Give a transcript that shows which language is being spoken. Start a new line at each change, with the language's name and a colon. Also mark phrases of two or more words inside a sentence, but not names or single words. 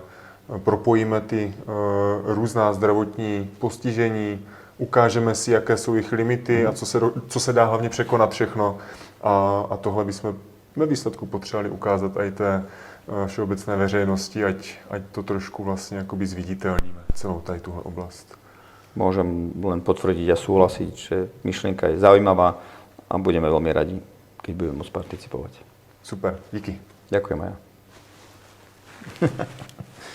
Czech: Propojíme ty různá zdravotní postižení, ukážeme si, jaké jsou jejich limity a co se dá hlavně překonat všechno. A tohle bychom ve výsledku potřebovali ukázat i té všeobecné veřejnosti, ať to trošku vlastně jakoby zviditeľníme, celou tady tuhle oblast.
Slovak: Môžem len potvrdiť a súhlasiť, že myšlienka je zaujímavá a budeme veľmi radi, keď budeme môcť participovať.
Czech: Super, díky.
Slovak: Ďakujem aj ja.